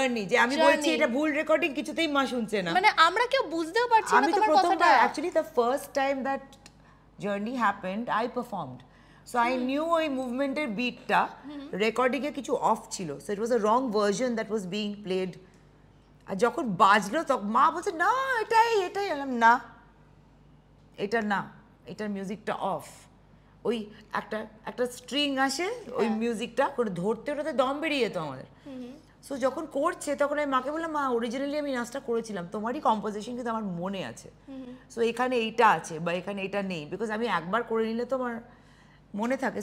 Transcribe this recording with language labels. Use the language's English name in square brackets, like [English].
[Bangla] যে আমি বলছি এটা ভুল রেকর্ডিং, কিছুতেই মা শুনছে না, মানে আমরা কেউ বুঝতেও পারছি না তোমার কথাটা। [English] Actually the first time that journey happened, I performed, so I knew [Bangla] ওই মুভমেন্টের বিটটা রেকর্ডিং এ কিছু অফ ছিল, [English] so it was a wrong version that was being played. [Bangla] আর যখন বাজলো তখন মা বলছে না এটাই এলাম না, এটা না, এটার মিউজিকটা অফ, ওই একটা স্ট্রিং আসে, ওই মিউজিকটা করে ধরতে ওটাতে দম বেরিয়ে যেত আমাদের। সো যখন করছে তখন আমি মাকে বললাম, মা অরিজিনালি আমি নাচটা করেছিলাম, তোমারই কম্পোজিশন কিন্তু আমার মনে আছে, সো এখানে এইটা আছে বা এখানে এটা নেই, বিকজ আমি একবার করে নিলে তো আমার মনে থাকে।